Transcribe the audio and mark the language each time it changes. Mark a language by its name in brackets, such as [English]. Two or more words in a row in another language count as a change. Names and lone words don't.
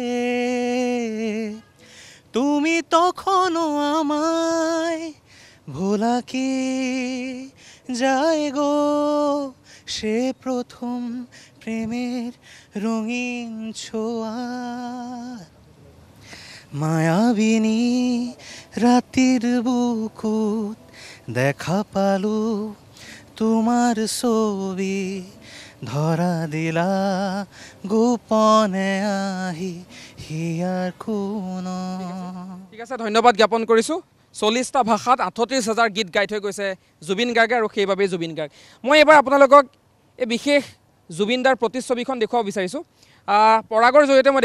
[Bangla] তুমি তখনও আমায় ভোলা কি যায় গো সে প্রথম প্রেমের রঙিন ছোঁয়া [Assamese] মায়াবিনী রাতের বুকুত দেখা পালু তোমার ছবি ধরা দিলা গোপনে আহি হিয়াৰ কোন ঠিক আছে ধন্যবাদ জ্ঞাপন কৰিছোঁ 40টা ভাষাত 38,000 গীত গাই থৈ গৈছে জুবিন গাৰ্গে আৰু সেইবাবেই জুবিন গাৰ্গ মই এবাৰ আপোনালোকক এই বিশেষ জুবিনদাৰ প্ৰতিচ্ছবিখন দেখুৱাব বিচাৰিছোঁ পৰাগৰ জৰিয়তে মই